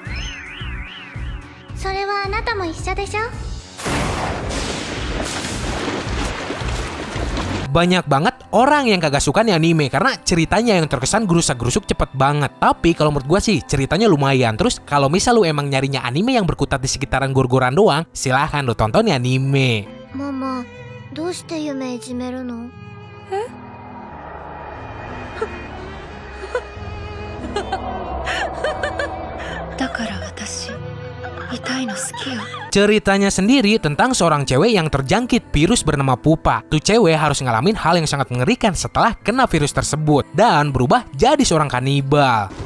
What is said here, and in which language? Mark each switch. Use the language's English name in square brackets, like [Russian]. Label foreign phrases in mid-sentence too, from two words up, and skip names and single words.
[Indonesian] Banyak banget orang yang kagak suka nih anime karena ceritanya yang terkesan gerusak-gerusuk cepet banget. Tapi kalau menurut gue sih ceritanya lumayan. Terus kalau misal lu emang nyarinya anime yang berkutat di sekitaran gor-goran doang, silahkan lu tonton nih anime. [Japanese] Mama, どうして夢いじめるの? [Indonesian] Ceritanya sendiri tentang seorang cewek yang terjangkit virus bernama Pupa. Tuh cewek harus ngalamin hal yang sangat mengerikan setelah kena virus tersebut dan berubah jadi seorang kanibal.